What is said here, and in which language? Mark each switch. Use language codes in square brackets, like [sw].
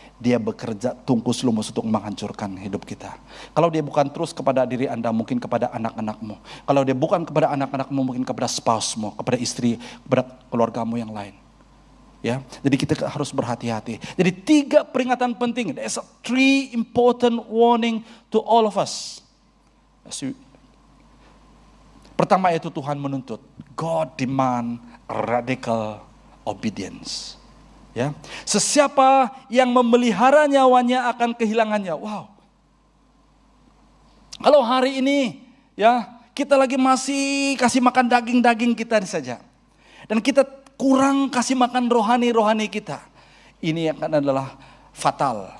[id] Dia bekerja tungkus lumus untuk menghancurkan hidup kita. Kalau dia bukan terus kepada diri Anda, mungkin kepada anak-anakmu. Kalau dia bukan kepada anak-anakmu, mungkin kepada spouse-mu, kepada istri, kepada keluargamu yang lain. Ya, jadi kita harus berhati-hati. Jadi 3 peringatan penting. [en] There's 3 important warning to all of us. [id] Pertama yaitu Tuhan menuntut. [en] God demand radical obedience. [id] Ya, sesiapa yang memelihara nyawanya akan kehilangannya. Wow. Kalau hari ini ya kita lagi masih kasih makan daging-daging kita saja, dan kita kurang kasih makan rohani kita, ini akan adalah fatal.